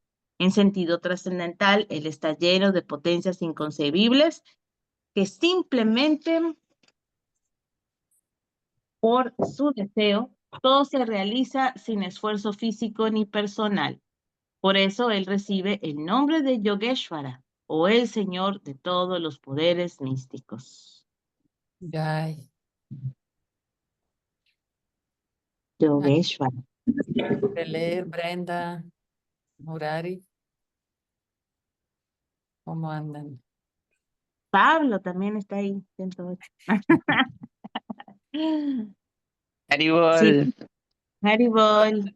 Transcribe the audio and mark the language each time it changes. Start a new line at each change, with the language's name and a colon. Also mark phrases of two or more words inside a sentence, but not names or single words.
Spanish: En sentido trascendental, él está lleno de potencias inconcebibles que simplemente por su deseo, todo se realiza sin esfuerzo físico ni personal. Por eso él recibe el nombre de Yogeshvara o el Señor de todos los poderes místicos. Jai. Yogeshvara. De leer, Brenda, Murari, ¿cómo andan? Pablo también está ahí. 108. Sí, Haribol, Haribol.